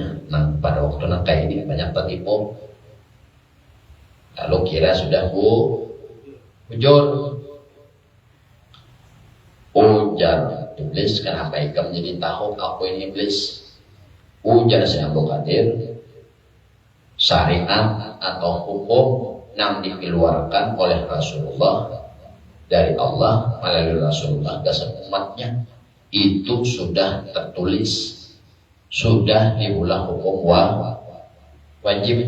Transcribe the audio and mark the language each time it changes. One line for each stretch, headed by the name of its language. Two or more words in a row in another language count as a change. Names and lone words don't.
Indonesian: Nah, pada waktu kayak ini banyak tertipu. Lalu kira sudah ujar iblis, kenapa ikam jadi tahu aku ini iblis? Ujar Syekh Abdul Qadir, syariat atau hukum yang dikeluarkan oleh Rasulullah dari Allah melalui Rasulullah ke umatnya itu sudah tertulis, sudah diulang hukum wajib.